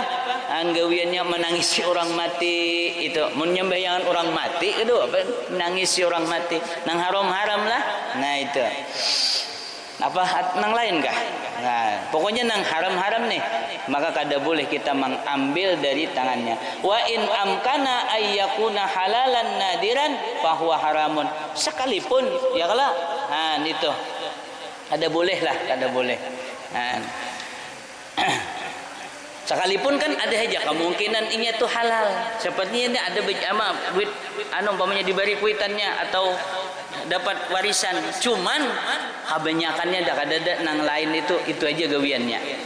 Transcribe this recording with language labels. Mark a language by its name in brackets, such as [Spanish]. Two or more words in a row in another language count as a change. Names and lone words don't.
[Banjar] Anggawiannya menangisi orang mati, itu menyembahyangan orang mati itu apa? Menangisi orang mati, nang haram lah. Nah itu apa nang lain kah? Nah, pokoknya nang haram-haram nih, maka kada boleh kita mengambil dari tangannya. [Arabic] وإن أمكن أن يكون حلالا نادرا فهو حرام. [Banjar] Sekalipun ya kalau itu kada boleh lah, kada boleh. Sekalipun kan ada aja kemungkinan ini tuh halal. Sepertinya ini ada duit umpamanya diberi kuitannya atau dapat warisan, cuman kebanyakannya dak ada nang lain itu aja gawiannya.